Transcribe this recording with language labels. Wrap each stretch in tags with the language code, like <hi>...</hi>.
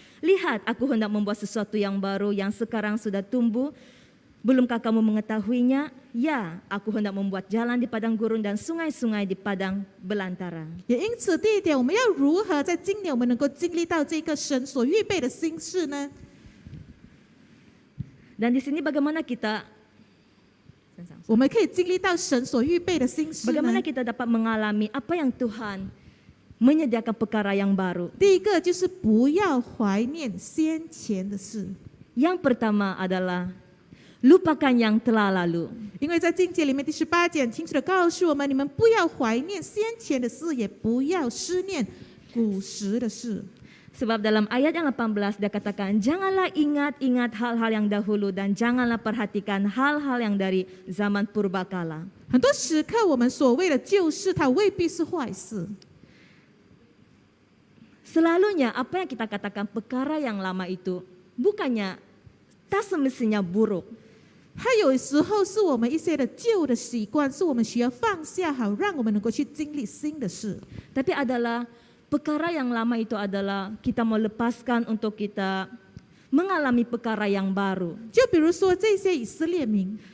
<ms>Lihat, aku hendak membuat sesuatu yang baru yang sekarang sudah tumbuh. Belumkah kamu mengetahuinya? Ya, aku hendak membuat jalan di padang gurun dan sungai-sungai di padang belantara.</ms> <zh>也因此，第一点，我们要如何在今年我们能够经历到这个神所预备的新事呢？</zh> <ms>Dan di sini bagaimana kita</ms> <zh>我们可以经历到神所预备的新事呢</zh> <ms>bagaimana？ kita dapat mengalami apa yang Tuhan menyediakan perkara yang baru?</ms> <zh>第一个就是不要怀念先前的事，</zh> <ms>Yang pertama adalah lupakan yang telah lalu.</ms> <zh>因为在经节里面第18节很清楚的告诉我们：你们不要怀念先前的事，也不要思念古时的事。</zh> <ms>Sebab dalam ayat yang 18 dia katakan, janganlah ingat-ingat hal-hal yang dahulu dan janganlah perhatikan hal-hal yang dari zaman purbakala.</ms> <zh>很多时刻，我们所谓的旧事，它未必是坏事。</zh> <ms>Selalunya apa yang kita katakan perkara yang lama itu bukannya tak semestinya buruk.</ms> <zh>它有时候是我们一些的旧的习惯，是我们需要放下，好让我们能够去经历新的事。</zh> <ms>Tapi adalah perkara yang lama itu adalah kita mau lepaskan untuk kita mengalami perkara yang baru.</ms> <zh>就比如说这些以色列民，</zh>